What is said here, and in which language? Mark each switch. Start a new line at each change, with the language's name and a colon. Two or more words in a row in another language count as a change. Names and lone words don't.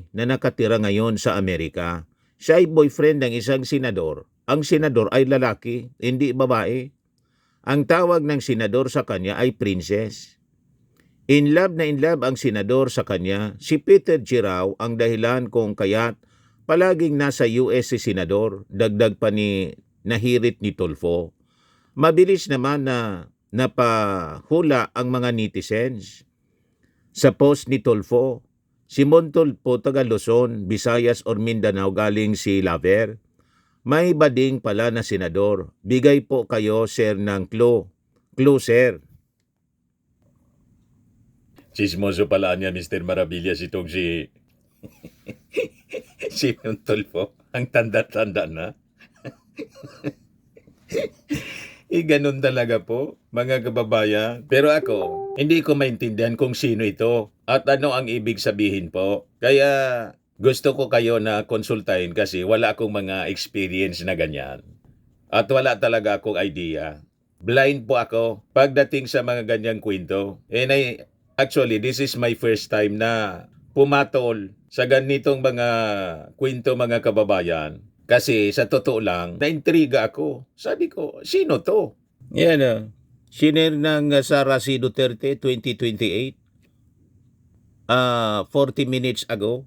Filipino: na nakatira ngayon sa Amerika. Siya ay boyfriend ng isang senador. Ang senador ay lalaki, hindi babae. Ang tawag ng senador sa kanya ay princess.
English: In love
Filipino: ang senador sa kanya. Si Peter J. raw ang dahilan kung kaya't palaging nasa US si senador. Dagdag pa ni nahirit ni Tulfo. Mabilis naman na napahula ang mga netizens. sa post ni Tulfo. Si Mon Tulfo, taga Luzon, Visayas or Mindanao, galing si Laver. May bading pala na senador. Bigay po kayo, sir, ng clue. Clue, sir. Chismoso pala niya, Mr. Maravillas, itong si Mon Tulfo. Ang tanda-tanda na. Ganun talaga po, mga kababayan. Pero ako, hindi ko maintindihan kung sino ito at ano ang ibig sabihin po. Kaya gusto ko kayo na konsultahin kasi wala akong mga experience na ganyan. At wala talaga akong idea. Blind po ako pagdating sa mga ganyang kwento.
English: And actually, this is my first time
Filipino: na pumatol sa ganitong mga kwento, mga kababayan. Kasi sa totoo lang, naintriga ako. Sabi ko, sino to? Yan Siner ng Sara C.
English: Duterte 2028. 40 minutes ago.